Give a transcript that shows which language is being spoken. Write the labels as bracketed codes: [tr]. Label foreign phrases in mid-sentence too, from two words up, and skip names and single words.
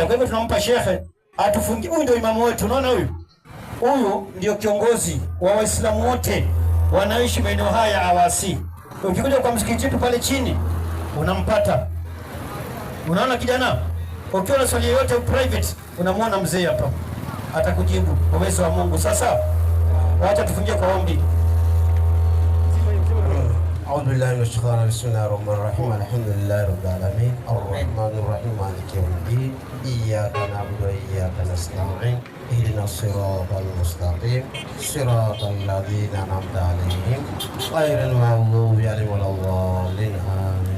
[sw] Kwa hivyo tunampa shehe atufungie. Huyu ndio imamu wetu, unaona huyu ndio kiongozi wa Waislamu wote wanaishi maeneo haya Awasi. Ukikuja kwa msikiti wetu pale chini unampata. Unaona kijana, ukiwa na swali yoyote private unamwona mzee hapa, atakujibu kwa uwezo wa Mungu. Sasa wacha tufungie kwa ombi. [ar] أعوذ بالله من الشيطان الرجيم. بسم الله الرحمن الرحيم. الحمد لله رب العالمين الرحمن الرحيم مالك يوم الدين إياك نعبد وإياك نستعين اهدنا الصراط المستقيم صراط الذين أنعمت عليهم غير المغضوب عليهم ولا الضالين آمين.